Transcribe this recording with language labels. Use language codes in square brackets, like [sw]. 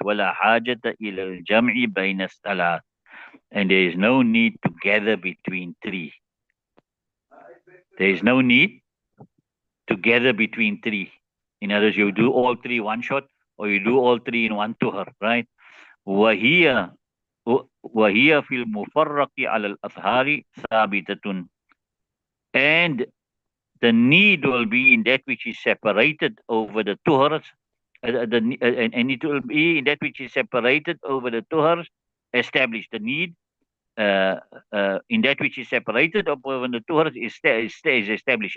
[ar] وَلَا حَاجَةَ إِلَى الْجَمْعِ بَيْنَ الثَّلَاثِ. [en] And there is no need to gather between three. There is no need to gather between three. In other words, you do all three one shot, or you do all three in one tuhar, right? [ar] وهي وهي في المفرق على الأطهار ثابتة. [en] And the need will be in that which is separated over the tuhars, and it will be in that which is separated over the tuhars established. The need in that which is separated over the tuhars is established.